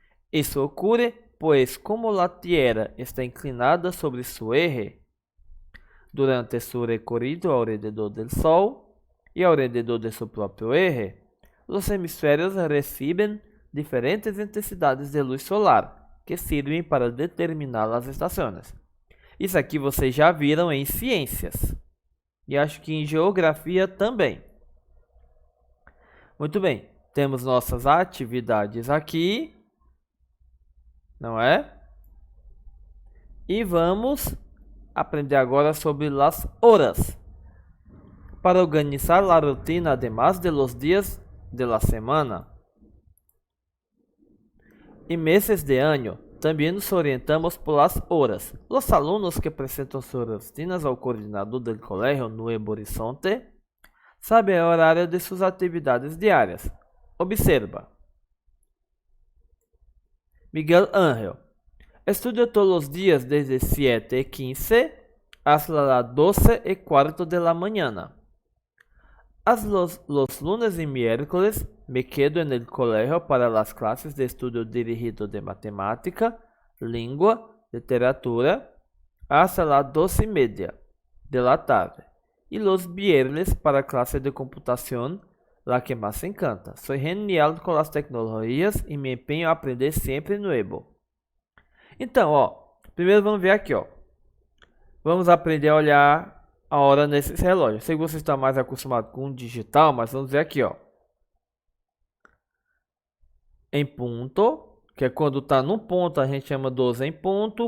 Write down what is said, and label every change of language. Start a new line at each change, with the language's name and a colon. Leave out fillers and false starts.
Spanish: Eso ocurre pues como la Tierra está inclinada sobre su eje durante su recorrido alrededor del Sol y alrededor de su propio eje, los hemisferios reciben diferentes intensidades de luz solar que
Portuguese: sirvem para determinar as estações. Isso aqui vocês já viram em ciências e acho que em geografia também. Muito bem, temos nossas atividades aqui, não é? E vamos aprender agora sobre as horas.
Spanish: Para organizar a rutina, además de los días de la semana y meses de año, también nos orientamos por las horas. Los alumnos que presentan sus rutinas al coordinador del colegio Nuevo Horizonte saben el horario de sus actividades diarias. Observa. Miguel Ángel estudia todos los días desde 7:15 hasta las 12:15 de la mañana. Los lunes y miércoles me quedo en el colegio para las clases de estudio dirigido de matemática, lengua, literatura, hasta las 12:30 de la tarde. Y los viernes para clase de computación, la que más me encanta. Soy genial con las tecnologías y me empeño a aprender siempre nuevo.
Portuguese: Então, ó, primeiro vamos ver aqui, ó. Vamos aprender a olhar a hora nesses relógios. Sei que você está mais acostumado com o digital, mas vamos ver aqui, ó. Em ponto, que é quando está no ponto, a gente chama 12 em ponto.